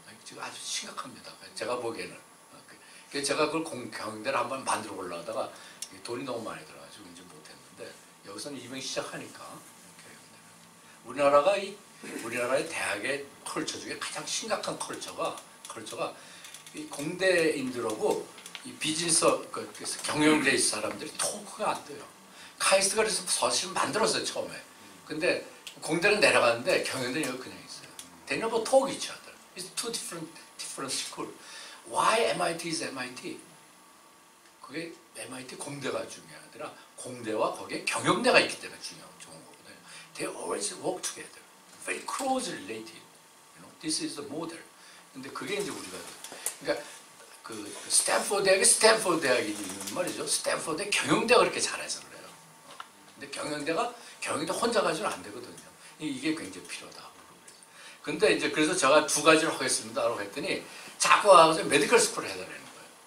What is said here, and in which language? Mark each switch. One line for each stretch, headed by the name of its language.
Korean: 지금 아주 심각합니다. 제가 보기에는. 그래서 제가 그걸 경영대를 한번 만들어 보려고 하다가 돈이 너무 많이 들어가지고 이제 못했는데 여기서는 이미 시작하니까 우리나라의 대학의 컬처 중에 가장 심각한 컬처가 이 공대인들하고 이 비즈니스 경영대 사람들이 토크가 안 돼요. 카이스트가 그래서 사실 만들었어요 처음에. 근데 공대는 내려가는데 경영대는 여기 그냥 있어요.
English: They never talk each other. It's two different school. Why MIT is MIT?
Korean: 그게 MIT 공대가 중요한 아니라 공대와 거기에 경영대가 있기 때문에 좋은 거거든요.
English: They always work together. Very closely related. You know, this is the model.
Korean: 근데 그게 이제 우리가 그러니까 그 스탠포드 대학이 있는 말이죠. 스탠포드의 경영대가 그렇게 잘해서 그래요. 근데 경영대 혼자 가지고는 안 되거든요. 이게 굉장히 필요하다. 근데 이제 그래서 제가 두 가지를 하겠습니다라고 했더니 자꾸 와서 메디컬 스쿨을 해달라는 거예요.